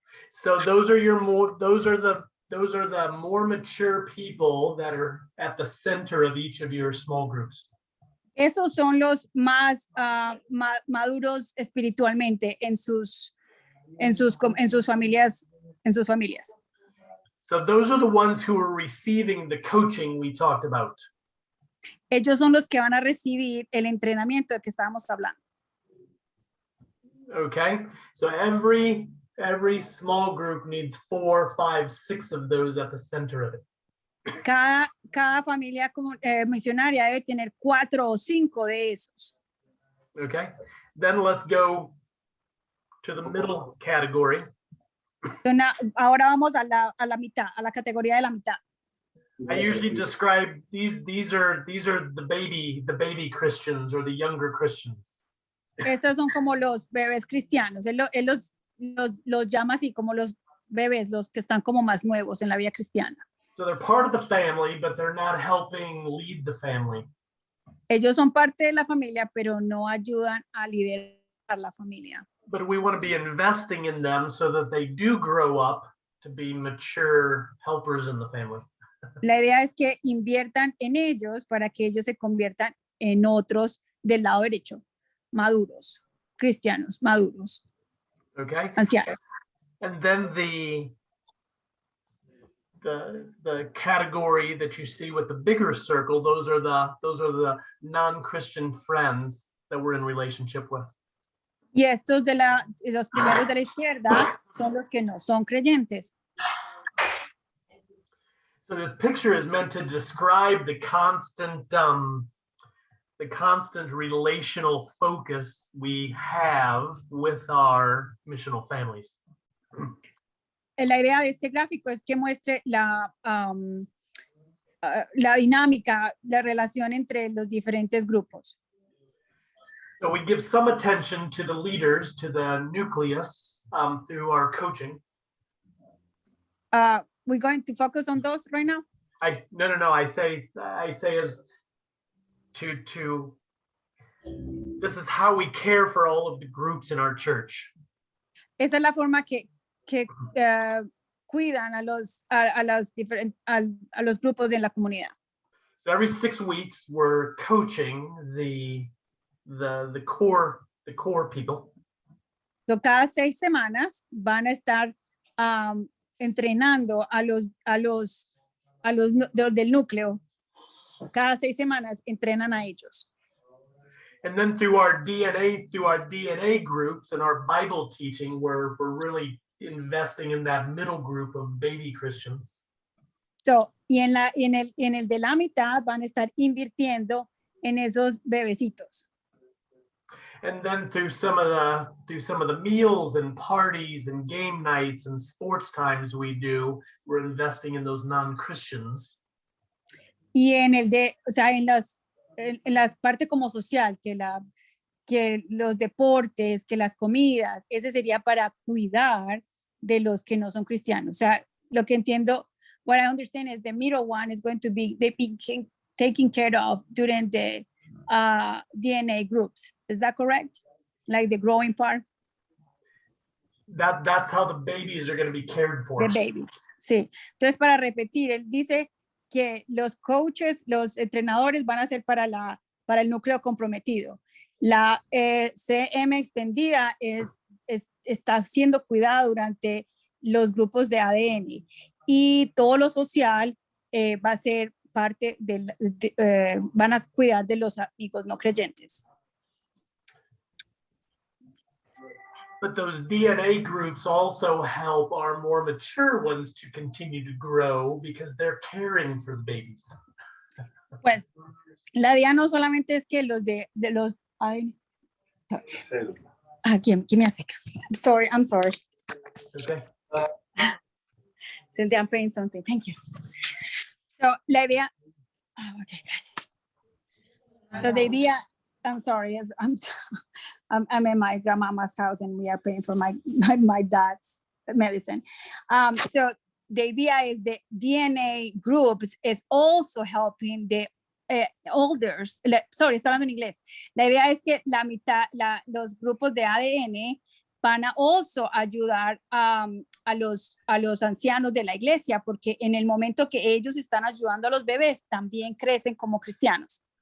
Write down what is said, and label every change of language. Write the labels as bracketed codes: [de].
[en] So those are the more mature people that are at the center of each of your small groups. [es] Esos son los más maduros espiritualmente en sus familias. [en] So those are the ones who are receiving the coaching we talked about. [es] Ellos son los que van a recibir el entrenamiento del que estábamos hablando. [en] Okay, so every small group needs 4, 5, 6 of those at the center of it. [es] Cada familia misionaria debe tener 4 o 5 de esos. [en] Okay, then let's go to the middle category. [es] Ahora vamos a la mitad, a la categoría de la mitad. [en] I usually describe these are the baby Christians or the younger Christians. [es] Estos son como los bebés cristianos. Él los llama así como los bebés, los que están como más nuevos en la vida cristiana. [en] So they're part of the family, but they're not helping lead the family. [es] Ellos son parte de la familia, pero no ayudan a liderar la familia. [en] But we want to be investing in them so that they do grow up to be mature helpers in the family. [es] La idea es que inviertan en ellos para que ellos se conviertan en otros del lado derecho, maduros, cristianos, maduros, [en] Okay. [es] ancianos. [en] And then the the category that you see with the bigger circle, those are the non-Christian friends that we're in relationship with. [es] Y estos los primeros de la izquierda son los que no son creyentes. [en] So this picture is meant to describe the constant relational focus we have with our missional families. La idea de este gráfico es que muestre la dinámica, la relación entre los diferentes grupos. So we give some attention to the leaders, to the nucleus, through our coaching. We're going to focus on those right now. No. I say as to this is how we care for all of the groups in our church. [es] Esa es la forma que cuidan a los grupos en la comunidad. [en] So every 6 weeks we're coaching the core people. [es] So cada 6 semanas van a estar entrenando a los del núcleo. Cada 6 semanas entrenan a ellos. [en] And then through our DNA groups and our Bible teaching, we're really investing in that middle group of baby Christians. [es] So, y en el de la mitad van a estar invirtiendo en esos bebecitos. [en] And then through some of the meals and parties and game nights and sports times we're investing in those non-Christians. [es] Y en el de, o sea, en las partes como social, que los deportes, que las comidas, ese sería para cuidar de los que no son cristianos. O sea, lo que entiendo, [en] what I understand is the middle one is going to be taken care of during the DNA groups. Is that correct? Like the growing part? That's how the babies are going to be cared for. The babies, [es] sí. Entonces, para repetir, él dice que los coaches, los entrenadores van a ser para el núcleo comprometido. La CM extendida está siendo cuidada durante los grupos de ADN y todo lo social va a ser parte van a cuidar de los amigos no creyentes. [en] But those DNA groups also help our more mature ones to continue to grow because they're caring for the babies. [es] Pues la idea no solamente es que los de los ¿quién me hace? [en] I'm sorry. Okay. Cynthia, I'm paying something. Thank you. So [es] la idea, [en] okay, [es] gracias. [en] So the idea, I'm sorry, I'm in my grandmama's house and we are paying for my dad's medicine. So the idea is the DNA groups is also helping the elders. [es] Sorry, estoy hablando en inglés. La idea es que los grupos de ADN van a [en] also [es] ayudar a los ancianos de la iglesia, porque en el momento que ellos están ayudando a los bebés, también crecen como cristianos.